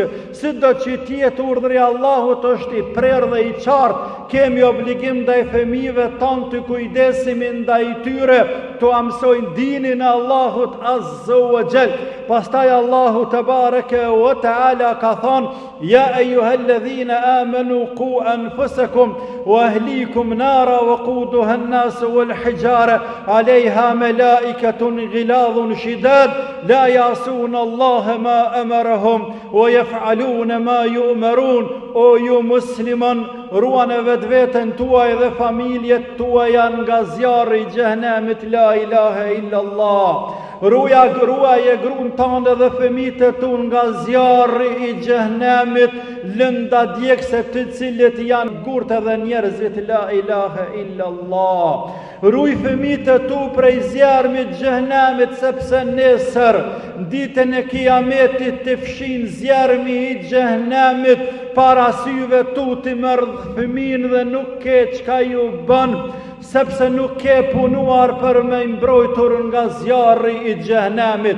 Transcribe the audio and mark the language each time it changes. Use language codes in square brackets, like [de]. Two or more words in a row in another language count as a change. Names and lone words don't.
[sq] Sido që tjetë urdhri Allahut është i prerë dhe i qartë, kemi obligim ndaj fëmijëve tanë të kujdesemi ndaj tyre, të mësojnë dinin e Allahut [ar] عز وجل. [sq] Pastaj Allahu [ar] تبارك وتعالى [sq] ka thonë: [ar] يا أيها الذين آمنوا قوا أنفسكم وأهليكم نارا وقودها الناس والحجارة عليها ملائكة غلاظ شداد لا يعصون الله ما أمرهم ويفعلون ما يؤمرون. [sq] O ju musliman, ruani vetveten tuaj dhe familjet tuaja nga zjarri i xhenemit, [ar] لا إله إلا الله. [sq] Ruaje gruan tënde dhe fëmijët e tu nga zjarri i xhenemit, lënda djegse të cilët janë gurtë dhe njerëzit, [ar] لا إله إلا الله. [sq] Ruaj fëmijët e tu prej zjarmit xhenemit, sepse nesër ditën e kiametit të fshin zjarmi i xhenemit para syve tu, ti merr fëmin dhe nuk ke çka ju bën, sepse nuk ke punuar për me mbrojtur nga zjarri i xhenemit.